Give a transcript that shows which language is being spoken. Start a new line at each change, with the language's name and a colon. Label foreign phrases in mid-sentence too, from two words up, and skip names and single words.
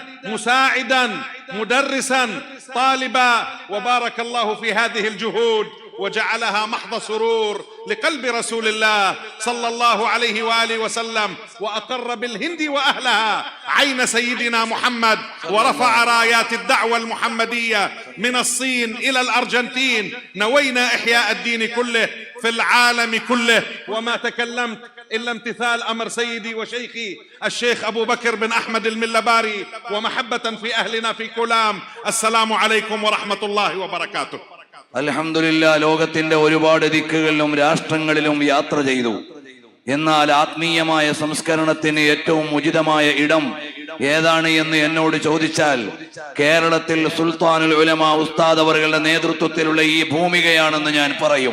Arabic: مساعدا مدرسا طالبا، وبارك الله في هذه الجهود وجعلها محض سرور لقلب رسول الله صلى الله عليه وآله وسلم، وأقر بالهند وأهلها عين سيدنا محمد ورفع رايات الدعوة المحمدية من الصين إلى الأرجنتين. نوينا إحياء الدين كله في العالم كله، وما تكلمت إلا امتثال أمر سيدي وشيخي الشيخ أبو بكر بن أحمد الملباري ومحبة في أهلنا في كلام. السلام عليكم ورحمة الله وبركاته.
Malayalam: അൽഹംദുലില്ലാ, ലോകത്തിന്റെ ഒരുപാട് ദിക്കുകളിലും രാഷ്ട്രങ്ങളിലും യാത്ര ചെയ്തു. എന്നാൽ ആത്മീയമായ സംസ്കരണത്തിന് ഏറ്റവും ഉചിതമായ ഇടം ഏതാണ് എന്ന് എന്നോട് ചോദിച്ചാൽ കേരളത്തിൽ സുൽത്താനുൽ ഉലമ ഉസ്താദ് അവരുടെ നേതൃത്വത്തിലുള്ള ഈ ഭൂമികയാണെന്ന് ഞാൻ പറയും.